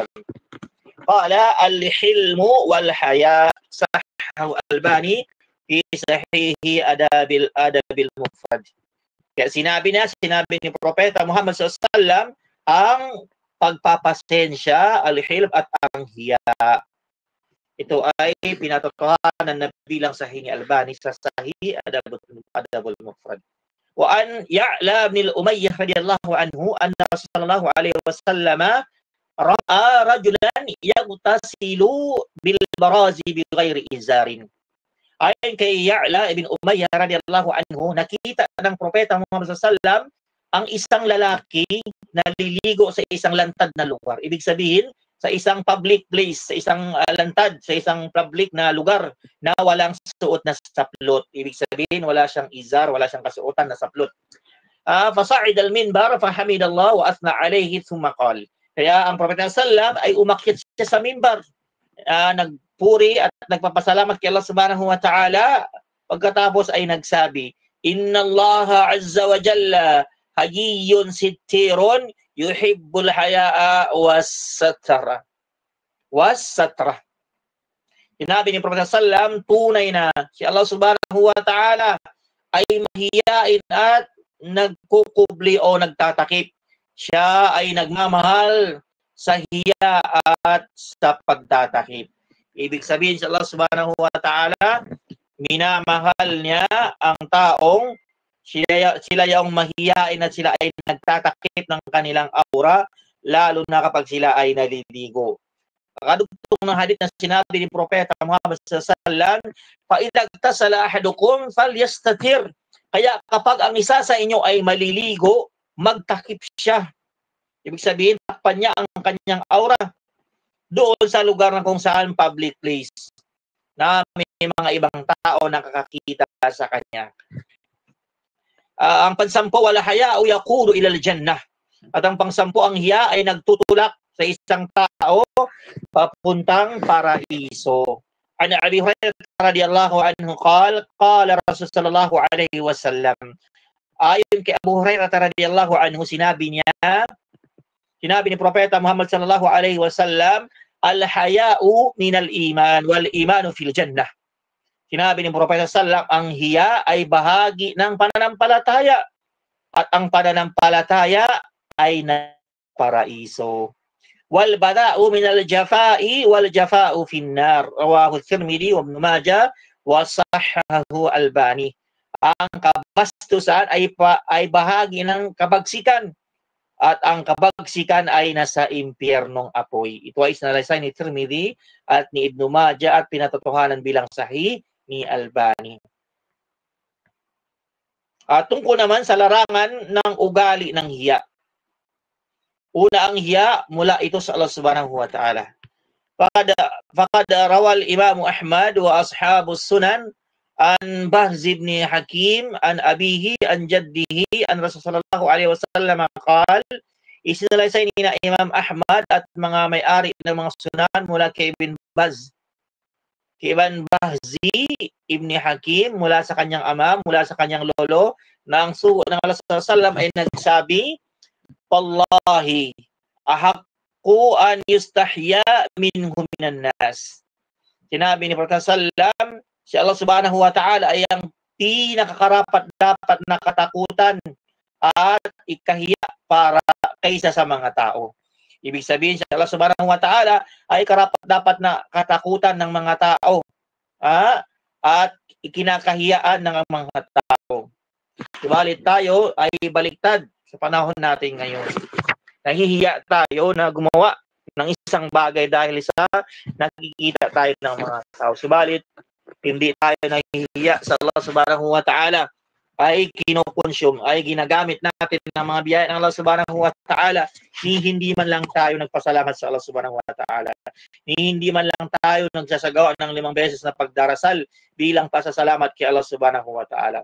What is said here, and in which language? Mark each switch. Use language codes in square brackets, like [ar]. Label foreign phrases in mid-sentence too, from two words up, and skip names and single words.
[ar] قال الحلم والحياء، صححه الألباني في صحيح الأدب المفرد. [tl] Kaya sinabi ni Propeta Muhammad [ar] صلى الله عليه وسلم [tl] ang pagpapasensya, al-hilm at ang hiya. Ito ay pinatotohanan na bilang sahih ni Albani sa Sahih Adabul Mufrad. [ar] وعن يعلى بن أمية رضي الله عنه أن رسول الله عليه وسلم رأى رجلا يغتسل بالبراز بغير إزار. [tl] Ayon kay Ya'la ibn Umayyah [ar] رضي الله عنه, [tl] nakita ng Propeta Muhammad [ar] صلى الله عليه وسلم [tl] ang isang lalaki na liligo sa isang lantad na lugar. Ibig sabihin, sa isang [en] public place, [tl] sa isang lantad, sa isang public na lugar na walang suot na saplot. Ibig sabihin, wala siyang izar, wala siyang kasuotan na saplot. [ar] فصعد المنبر، فحمد الله, وأثنى عليه، ثم قال. [tl] Kaya ang Propeta sallam ay umakyat siya sa minbar. Nagpuri at nagpapasalamat kay Allah [ar] سبحانه وتعالى. [tl] Pagkatapos ay nagsabi, [ar] إن الله عز وجل حيي ستير يحب الحياء والستر. [tl] Sinabi ni Prophet sallam, tunay na si Allah [ar] سبحانه وتعالى [tl] ay mahiyain at nagkukubli o nagtatakip. Siya ay nagmamahal sa hiya at sa pagtatakip. Ibig sabihin si Allah [ar] سبحانه وتعالى, [tl] minamahal niya ang taong sila yung mahiyain at sila ay nagtatakip ng kanilang aura, lalo na kapag sila ay naliligo. Kadugtong ng hadith na sinabi ni Propeta Muhammad [ar] صلى الله عليه وسلم, فإذا اغتسل أحدكم فليستتر. [tl] Kaya kapag ang isa sa inyo ay maliligo, magtakip siya. Ibig sabihin, takpan niya ang kanyang aura doon sa lugar na kung saan [en] public place [tl] na may mga ibang tao na nakakakita sa kanya. Ang pansampo, [ar] والحياء يقود إلى الجنة. [tl] At ang pangsampo, ang hiya ay nagtutulak sa isang tao papuntang paraiso. [ar] عن أبي هريرة رضي الله عنه قال رسول صلى الله عليه وسلم. [tl] Ayon kay Abu Hurairah [ar] رضي الله عنه, [tl] sinabi ni Propeta Muhammad [ar] صلى الله عليه وسلم, الحياء من الإيمان والإيمان في الجنة. [tl] Sinabi ni Propeta sallallahu ang hiya ay bahagi ng pananampalataya at ang pananampalataya ay na paraiso. [ar] والبذاء من الجفاء والجفاء في النار. رواه الترمذي وابن ماجه وصححه الألباني. [tl] Ang kabastusan ay bahagi ng kabagsikan at ang kabagsikan ay nasa impyernong apoy. Ito ay sinalaysay ni Tirmidhi at ni Ibn Majah at pinatotohanan bilang sahih ni Albani. Tungkol naman sa larangan ng ugali ng hiya. Una, ang hiya mula ito sa Allah [ar] سبحانه وتعالى. فقد روى الإمام أحمد وأصحاب السنن عن بهز بن حكيم عن أبيه عن جده عن رسول الله صلى الله عليه وسلم قال, [tl] isinalaysay ni Imam Ahmad at mga may-ari ng mga sunan mula kay Ibn Bahzi ibn Hakim mula sa kanyang ama, mula sa kanyang lolo, na ang sugo ng Allah [ar] صلى الله عليه وسلم [tl] ay nagsabi, [ar] والله، أحق أن يستحيا منه من الناس. [tl] Sinabi ni Prophet sallallahu, si Allah [ar] سبحانه وتعالى [tl] ay ang pinakakarapat dapat na katakutan at ikahiya para kaysa sa mga tao. Ibig sabihin, si Allah [ar] سبحانه وتعالى [tl] ay karapat dapat na katakutan ng mga tao at ikinakahiyaan ng mga tao. Subalit tayo ay baliktad sa panahon natin ngayon. Nahihiya tayo na gumawa ng isang bagay dahil sa nakikita tayo ng mga tao. Subalit, hindi tayo nahihiya sa Allah [ar] سبحانه وتعالى. [tl] ay kinokonsume, ay ginagamit natin ng mga biyaya ng Allah [ar] سبحانه وتعالى, [tl] hindi man lang tayo nagpasalamat sa Allah [ar] سبحانه وتعالى. [tl] Hindi man lang tayo nagsasagawa ng 5 beses na pagdarasal bilang pasasalamat kay Allah [ar] سبحانه وتعالى.